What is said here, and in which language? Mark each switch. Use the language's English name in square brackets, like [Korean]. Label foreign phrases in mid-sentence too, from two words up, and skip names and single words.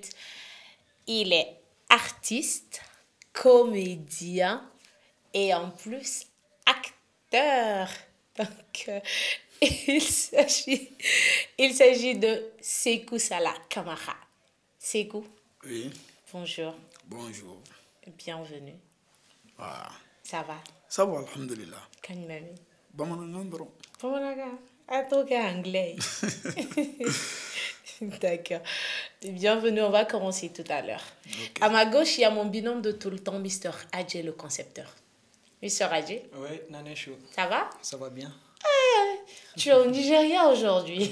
[French] Il est artiste, comédien et en plus acteur. Donc, il s'agit de Sékou Salah Kamara. Sékou. Oui. Bonjour. Bonjour. Bienvenue. Ah. Ça va? Ça va, alhamdulillah. [Bambara] Kanimami. Bamanangandro. Bamanaga. [French] Attends, anglais. D'accord. Bienvenue, on va commencer tout à l'heure. Okay. À ma gauche, il y a mon binôme de tout le temps, Mr. Adjé, le concepteur. Mr. Adjé. Oui, Naneshu. Ça va? Ça va bien. Tu es au Nigeria aujourd'hui.